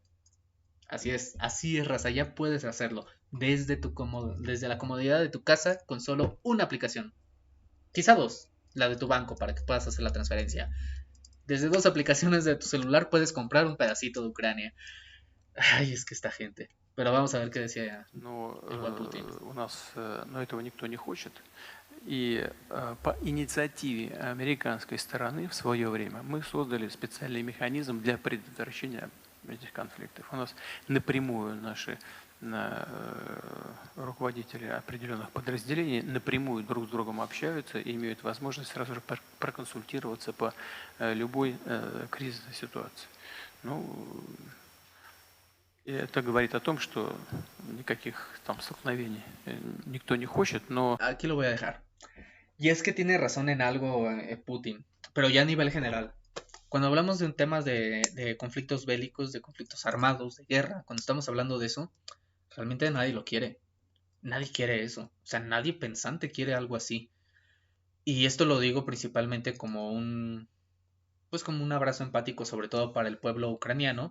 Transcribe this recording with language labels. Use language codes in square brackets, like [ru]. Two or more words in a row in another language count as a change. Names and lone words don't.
[es] Así es, raza, ya puedes hacerlo desde la comodidad de tu casa con solo una aplicación. Quizá 2, la de tu banco para que puedas hacer la transferencia. Desde 2 aplicaciones de tu celular puedes comprar un pedacito de Ucrania. Ay, es que esta gente. Pero vamos a ver qué decía Но el buen Putin. [ru] у нас этого никто не хочет. И по инициативе американской стороны в свое время мы создали специальный механизм для предотвращения этих конфликтов. У нас напрямую наши руководители определенных подразделений напрямую друг с другом общаются и имеют возможность сразу же проконсультироваться по любой кризисной ситуации. Ну, и это говорит о том, что никаких там столкновений никто не хочет, но... [es] Aquí lo voy a dejar. Y es que tiene razón en algo Putin, pero ya a nivel general. Cuando hablamos de un tema de conflictos bélicos, de conflictos armados, de guerra, cuando estamos hablando de eso, realmente nadie lo quiere. Nadie quiere eso. O sea, nadie pensante quiere algo así. Y esto lo digo principalmente como pues como un abrazo empático, sobre todo para el pueblo ucraniano.